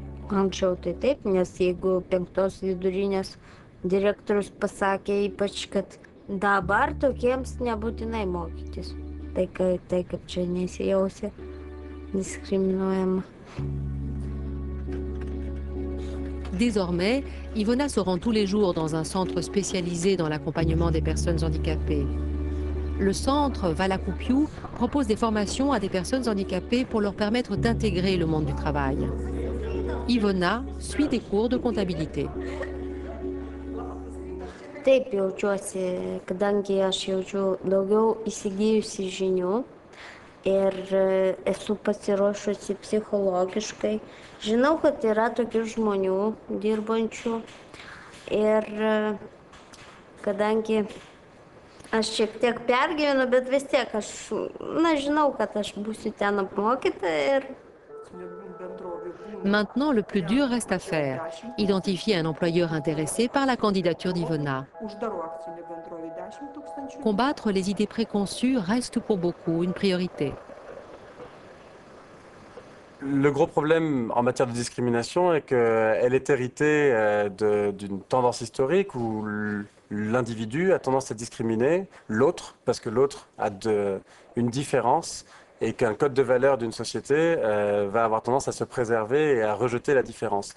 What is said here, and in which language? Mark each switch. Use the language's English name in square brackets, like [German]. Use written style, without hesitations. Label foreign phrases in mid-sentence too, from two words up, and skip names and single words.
[Lithuanian] Anksčiau tai taip, nes jeigu 5 vidurinės direktorius pasakė ypač, kad dabar tokiems nebūtinai mokytis. Tai kaip čia nesijausia diskriminuojama. [French] Désormais, Ivona se rend tous les jours dans un centre spécialisé dans l'accompagnement des personnes handicapées. Le centre Valakuppiu propose des formations à des personnes handicapées pour leur permettre d'intégrer le monde du travail. Ivona suit des cours de comptabilité. [Lithuanian] Taip jaučiuosi, kadangi aš jaučiu daugiau įsigijusi žinių ir esu pasiruošusi psichologiškai. Žinau, kad yra tokių žmonių dirbančių ir kadangi aš šiek tiek pergyvenu, bet vis tiek aš, žinau, kad aš būsiu ten apmokyta ir [French] Maintenant, le plus dur reste à faire, identifier un employeur intéressé par la candidature d'Ivona. Combattre les idées préconçues reste pour beaucoup une priorité. Le gros problème en matière de discrimination est qu'elle est héritée d'une tendance historique où l'individu a tendance à discriminer l'autre parce que l'autre a une différence et qu'un code de valeur d'une société va avoir tendance à se préserver et à rejeter la différence.